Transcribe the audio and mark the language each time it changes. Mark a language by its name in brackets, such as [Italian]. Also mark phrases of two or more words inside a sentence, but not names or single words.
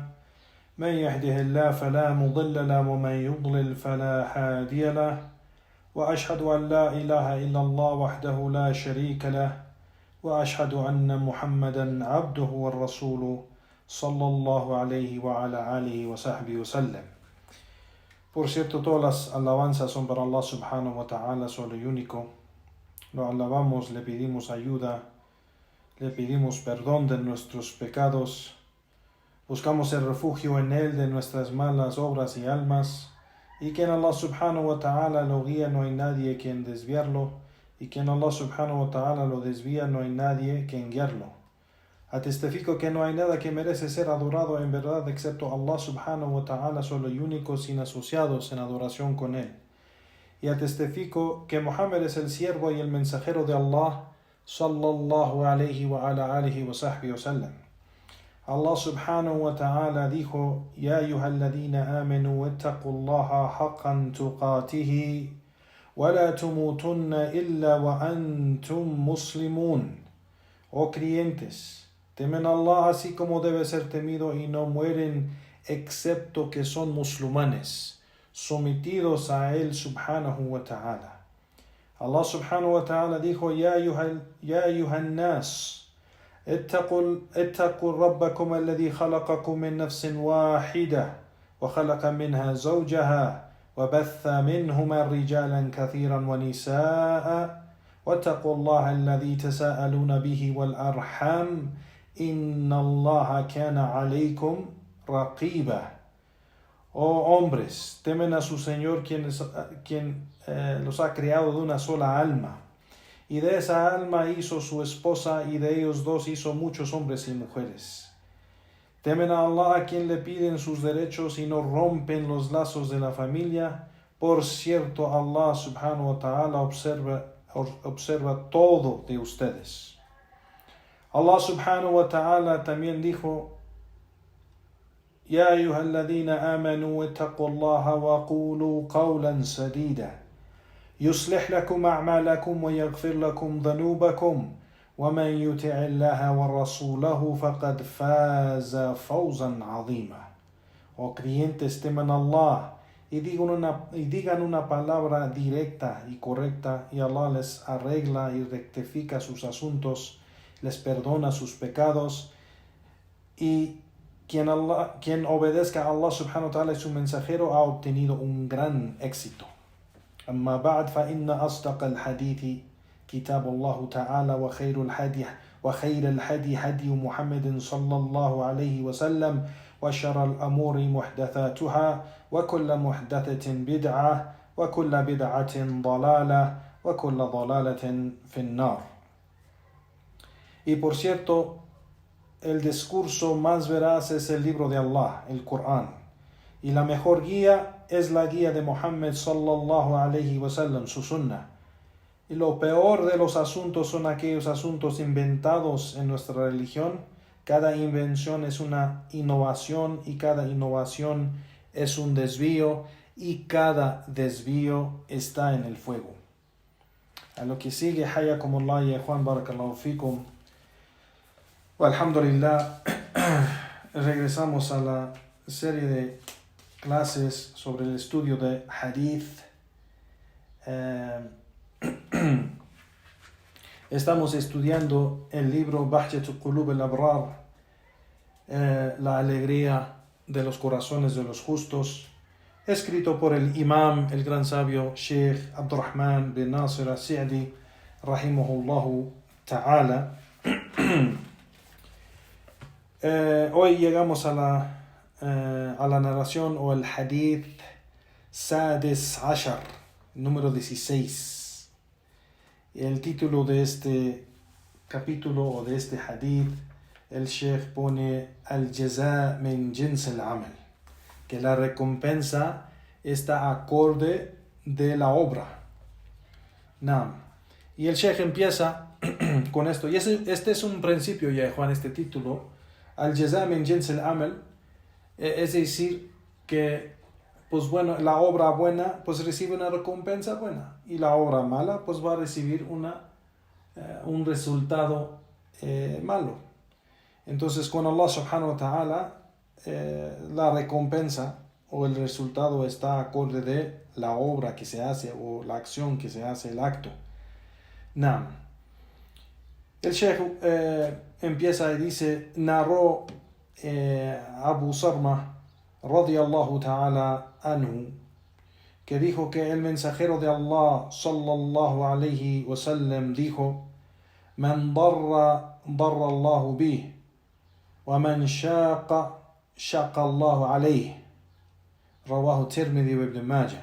[Arabic] من يهده الله فلا مضل له ومن يضلل فلا هادي له، وأشهد أن لا إله إلا الله وحده لا شريك له، وأشهد أن محمدا عبده ورسوله صلى الله عليه وعلى آله وصحبه وسلم. [Spanish] Por cierto, todas las alabanzas son para [Arabic] الله سبحانه وتعالى, [Spanish] solo y único. Lo alabamos, le pedimos ayuda, le pedimos perdón de nuestros pecados, buscamos el refugio en Él de nuestras malas obras y almas, y quien [Arabic] الله سبحانه وتعالى [Spanish] lo guía no hay nadie quien desviarlo, y quien [Arabic] الله سبحانه وتعالى [Spanish] lo desvía no hay nadie quien guiarlo. Atestifico que no hay nada que merece ser adorado en verdad excepto [Arabic] الله سبحانه وتعالى, [Spanish] solo y único, sin asociados en adoración con Él. Y atestifico que Muhammad es el siervo y el mensajero de [Arabic] الله صلى الله عليه وعلى آله وصحبه وسلم. الله سبحانه وتعالى dijo: يا أيها الذين آمنوا اتقوا الله حق تقاته ولا تموتن إلا وأنتم مسلمون. [Spanish] Oh creyentes, temen a Allah así como debe ser temido y no mueren excepto que son musulmanes, sometidos a Él [Arabic] سبحانه وتعالى. الله سبحانه وتعالى dijo: يا أيها الناس, اتقوا ربكم الذي خلقكم من نفس واحدة وخلق منها زوجها وبث منهما رجالا كثيرا ونساء واتقوا الله الذي تساءلون به والأرحام إن الله كان عليكم رقيبا. [Spanish] Oh hombres, temen a su Señor quien los ha creado de una sola alma, y de esa alma hizo su esposa, y de ellos dos hizo muchos hombres y mujeres. Temen a Allah a quien le piden sus derechos y no rompen los lazos de la familia. Por cierto, [Arabic] الله سبحانه وتعالى [Spanish] observa todo de ustedes. [Arabic] الله سبحانه وتعالى también dijo: يا أيها الذين آمنوا اتقوا الله وقولوا قولا سديدا يصلح لكم أعمالكم ويغفر لكم ذنوبكم ومن يطع الله ورسوله فقد فاز فوزا عظيما. [Spanish] Oh creyentes, teman a Allah y digan una palabra directa y correcta, y Allah les arregla y rectifica sus asuntos, les perdona sus pecados, y quien obedezca a [Arabic] الله سبحانه وتعالى [Spanish] y su mensajero ha obtenido un gran éxito. [Arabic] أما بعد فإن أصدق الحديث كتاب الله تعالى وخير الهدي هدي محمد صلى الله عليه وسلم وشر الأمور محدثاتها وكل محدثة بدعة وكل بدعة ضلالة وكل ضلالة في النار. [Spanish] Y por cierto, el discurso más veraz es el libro de Allah, el Corán, y la mejor guía es la guía de Muhammad [Arabic] صلى الله عليه وسلم, [Spanish] su sunnah. Y lo peor de los asuntos son aquellos asuntos inventados en nuestra religión. Cada invención es una innovación, y cada innovación es un desvío, y cada desvío está en el fuego. A lo que sigue, [Arabic] حياكم الله يا [Spanish] Juan, [Arabic] بارك الله فيكم. [Spanish] Alhamdulillah, regresamos a la serie de clases sobre el estudio de Hadith. Estamos estudiando el libro Bahjatu Qulub al-Abrar, la alegría de los corazones de los justos, escrito por el imam, el gran sabio Sheikh Abdurrahman bin Nasir al-Sa'di [Arabic] رحمه الله تعالى. [Spanish] Hoy llegamos a la narración o el hadith [Arabic] سادس عشر, [Spanish] número 16. El título de este capítulo o de este hadith, el Sheikh pone [Arabic] الجزاء من جنس العمل, [Spanish] que la recompensa está acorde de la obra. Naam. Y el Sheikh empieza con esto. Y este es un principio, ya Juan, este título. [Arabic] الجزاء من جنس العمل. [Spanish] Es decir, que pues bueno, la obra buena pues recibe una recompensa buena. Y la obra mala pues va a recibir un resultado malo. Entonces con [Arabic] الله سبحانه وتعالى [Spanish] la recompensa o el resultado está acorde de la obra que se hace o la acción que se hace, el acto. Naam. El Sheikh empieza y dice, narró Abu Sarma [Arabic] رضي الله تعالى عنه, [Spanish] que dijo que el mensajero de [Arabic] الله صلى الله عليه وسلم dijo, من ضار الله به ومن شاق الله عليه, رواه الترمذي وابن ماجه.